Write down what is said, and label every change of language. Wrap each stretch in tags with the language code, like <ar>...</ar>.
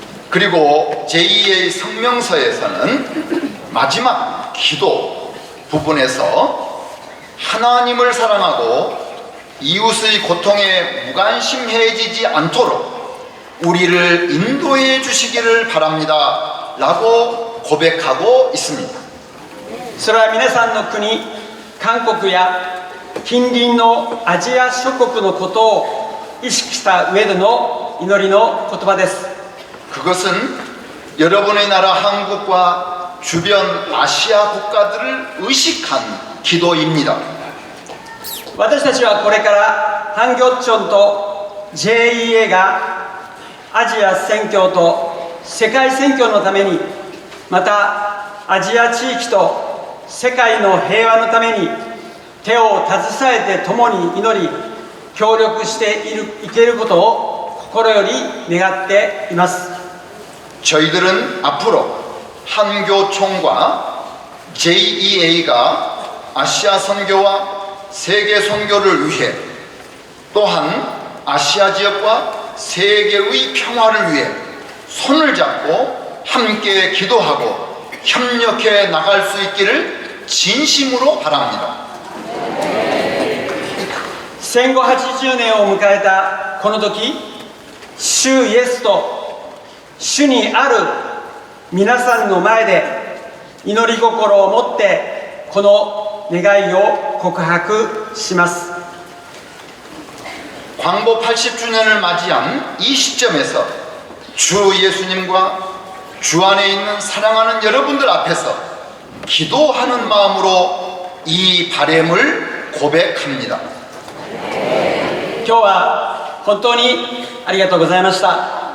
<ko>그리고 JEA 성명서에서는 마지막 기도 부분에서 하나님을 사랑하고 이웃의 고통에 무관심해지지 않도록 우리를 인도해 주시기를 바랍니다 라고 고백하고 있습니다.</ko> <ja>それは皆さんの国韓国や近隣のアジア諸国のことを意識した上での祈りの言葉です。</ja> <ko>그것은 여러분의 나라 한국과 주변 아시아 국가들을 의식한 기도입니다.</ko> <ja>私たちはこれからハンギョッチョンと JEA がアジア宣教と世界宣教のためにまたアジア地域と世界の平和のために手を携えて共に祈り協力していけることを心より願っています。</ja> <ko>저희들은 앞으로 한교총과 JEA가 아시아 선교와 세계 선교를 위해 또한 아시아 지역과 세계의 평화를 위해 손을 잡고 함께 기도하고 협력해 나갈 수 있기를 진심으로 바랍니다.</ko> <ja>戦後80年を迎えたこの時、主イエスと主にある皆さんの前で祈り心を持ってこの願いを告白します。</ja> <ko>광복 80주년을 맞이한 이 시점에서 주 예수님과 주 안에 있는 사랑하는 여러분들 앞에서 기도하는 마음으로 이 바램을 고백합니다.</ko> <ja>今日は本当にありがとうございました。</ja>